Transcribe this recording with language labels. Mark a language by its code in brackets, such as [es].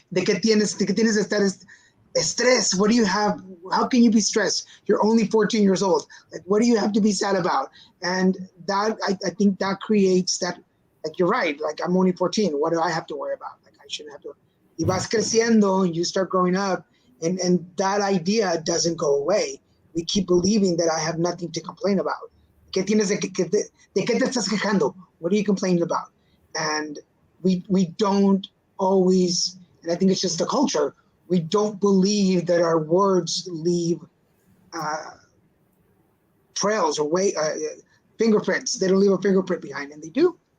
[es] ¿De qué tienes de estar stress? [en] What do you have? How can you be stressed? You're only 14 years old. Like, what do you have to be sad about? And that, I think that creates that, like, you're right. Like, I'm only 14. What do I have to worry about? Like, I shouldn't have to. [es] Y vas creciendo, [en] and you start growing up, and that idea doesn't go away. We keep believing that I have nothing to complain about. [es] ¿Qué tienes de qué te estás quejando? [en] What are you complaining about? And we don't always, and I think it's just the culture, we don't believe that our words leave trails or fingerprints. They don't leave a fingerprint behind, and they do.